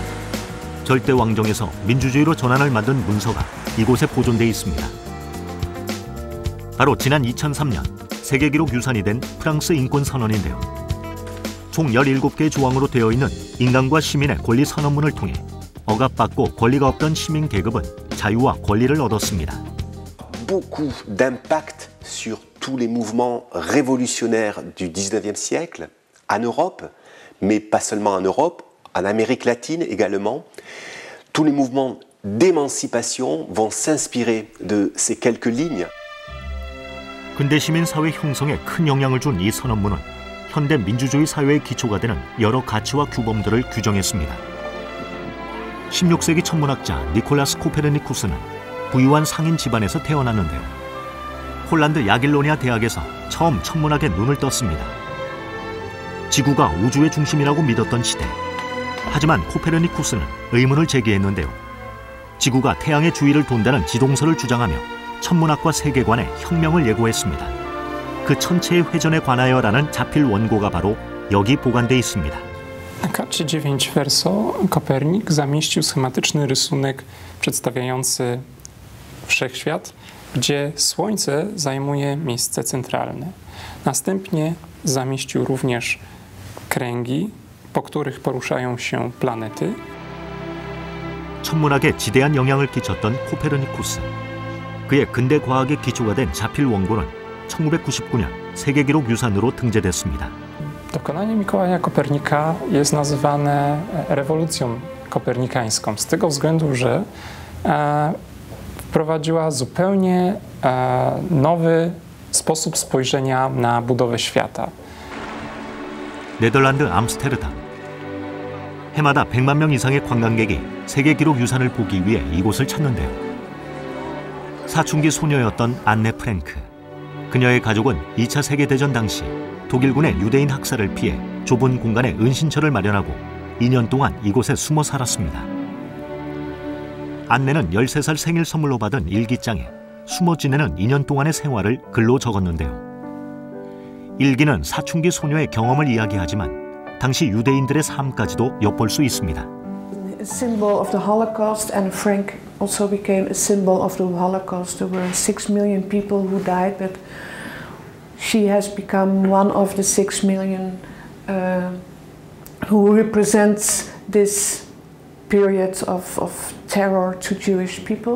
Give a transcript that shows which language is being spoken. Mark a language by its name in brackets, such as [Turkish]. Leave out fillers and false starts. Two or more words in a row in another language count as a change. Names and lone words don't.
[Korean] 절대 왕정에서 민주주의로 전환을 만든 문서가 이곳에 보존돼 있습니다. 바로 지난 2003년 세계기록 유산이 된 프랑스 인권선언인데요. 총 17개의 조항으로 되어 있는 인간과 시민의 권리 선언문을 통해 억압받고 권리가 없던 시민 계급은 자유와 권리를 얻었습니다. [French] Beaucoup d'impact sur tous les mouvements révolutionnaires du 19e siècle en Europe, mais pas seulement en Europe, en Amérique latine également. Tous les mouvements d'émancipation vont s'inspirer de ces quelques lignes. [Korean] 근대 시민 사회 형성에 큰 영향을 준 이 선언문은 현대 민주주의 사회의 기초가 되는 여러 가치와 규범들을 규정했습니다. 16세기 천문학자 니콜라스 코페르니쿠스는 부유한 상인 집안에서 태어났는데요. 폴란드 야길로니아 대학에서 처음 천문학에 눈을 떴습니다. 지구가 우주의 중심이라고 믿었던 시대. 하지만 코페르니쿠스는 의문을 제기했는데요. 지구가 태양의 주위를 돈다는 지동설을 주장하며 천문학과 세계관에 혁명을 예고했습니다. 그 천체의 회전에 관하여라는 자필 원고가 바로 여기 보관돼 있습니다. [Polish] Na karcie 9 verso Kopernik zamieścił schematyczny rysunek przedstawiający wszechświat, gdzie Słońce zajmuje miejsce centralne. Następnie zamieścił również kręgi, po których poruszają się planety. [Korean] 천문학에 지대한 영향을 끼쳤던 코페르니쿠스. 그의 근대 과학의 기초가 된 자필 원고는 1999년 세계기록 유산으로 등재됐습니다. [Polish] Dokonanie Mikołaja Kopernika jest nazywane rewolucją kopernikańską z tego względu, że wprowadziła zupełnie nowy sposób spojrzenia na budowę świata. [Korean] 네덜란드 암스테르담. 해마다 100만 명 이상의 관광객이 세계기록 유산을 보기 위해 이곳을 찾는데요. 사춘기 소녀였던 안네 프랭크. 그녀의 가족은 2차 세계대전 당시 독일군의 유대인 학살을 피해 좁은 공간에 은신처를 마련하고 2년 동안 이곳에 숨어 살았습니다. 안네는 13살 생일 선물로 받은 일기장에 숨어 지내는 2년 동안의 생활을 글로 적었는데요. 일기는 사춘기 소녀의 경험을 이야기하지만 당시 유대인들의 삶까지도 엿볼 수 있습니다. [English] A symbol of the Holocaust, and Frank also became a symbol of the Holocaust. There were 6 million people who died, but she has become one of the 6 million who represents this period of terror to Jewish people.